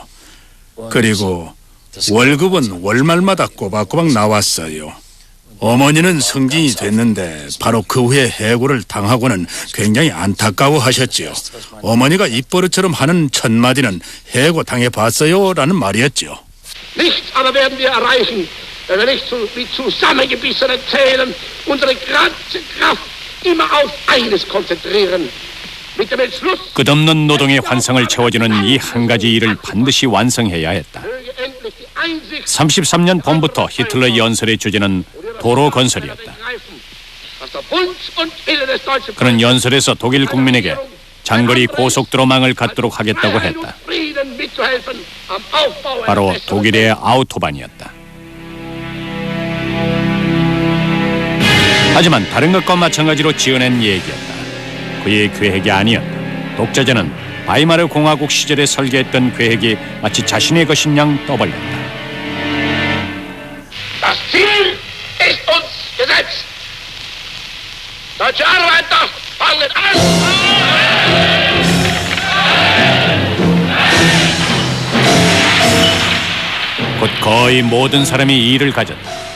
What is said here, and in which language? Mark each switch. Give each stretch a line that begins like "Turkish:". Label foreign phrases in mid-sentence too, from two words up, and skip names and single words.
Korean: 그리고 월급은 월말마다 꼬박꼬박 나왔어요. 어머니는 승진이 됐는데 바로 그 후에 해고를 당하고는 굉장히 안타까워하셨지요. 어머니가 입버릇처럼 하는 첫 마디는 해고 당해봤어요 라는 말이었죠.
German: Nichts aber werden wir erreichen, wenn wir nicht wie zusammengebissene Zählen unsere ganze Kraft immer auf eines konzentrieren. Mit dem Entschluss,
Korean: 끝없는 노동의 환상을 채워주는 이 한 가지 일을 반드시 완성해야 했다. 33년 봄부터 히틀러 연설의 주제는 도로 건설이었다. 그는 연설에서 독일 국민에게 장거리 고속도로망을 갖도록 하겠다고 했다. 바로 독일의 아우토반이었다. 하지만 다른 것과 마찬가지로 지어낸 얘기였다. 그의 계획이 아니었다. 독재자는 바이마르 공화국 시절에 설계했던 계획이 마치 자신의 것인 양 떠벌렸다.
German: Das Ziel ist uns gesetzt. Deutsche Arbeiter fangen an!
Korean: 곧 거의 모든 사람이 이 일을 가졌다.